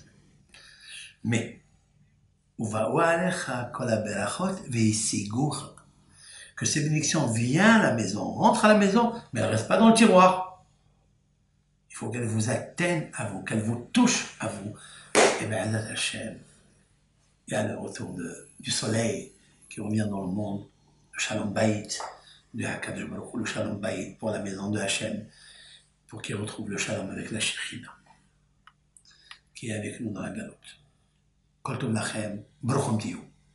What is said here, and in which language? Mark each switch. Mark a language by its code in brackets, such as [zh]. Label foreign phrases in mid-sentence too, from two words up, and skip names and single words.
[fr] Mais, que ces bénédictions viennent à la maison, rentrent à la maison, mais elles ne restent pas dans le tiroir. Il faut qu'elles vous atteignent à vous, qu'elles vous touchent à vous. Et bien, [he] עזרת השם, [fr] il y a le retour du soleil qui revient dans le monde, le [he] שלום בית, [fr] de [he] הקדוש ברוך הוא, [fr] le [he] שלום בית [fr] pour la maison de Hashem, pour qu'il retrouve le Shalom avec la Shekhinah, qui est avec nous dans la galoute. [he] כל טוב לכם ברוך הוא.